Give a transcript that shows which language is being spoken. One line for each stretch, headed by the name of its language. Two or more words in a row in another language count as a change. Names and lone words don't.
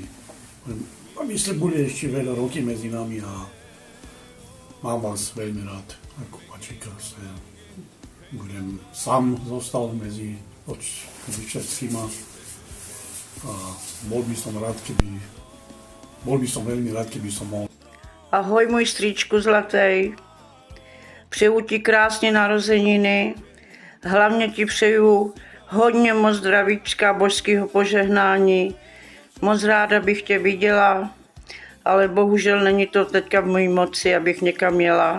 Slovak: A myslím, bude ešte veľa roky medzi nami a mám vás veľmi rád. Ako Bačíka budem sám zostal medzi všetkýma a bol by som veľmi rád, keby som mohol.
Czech: Ahoj, můj strýčku zlatý. Přeju ti krásně narozeniny, hlavně ti přeju hodně moc zdravíčka, božského požehnání. Moc ráda bych tě viděla, ale bohužel není to teďka v mojí moci, abych někam jela.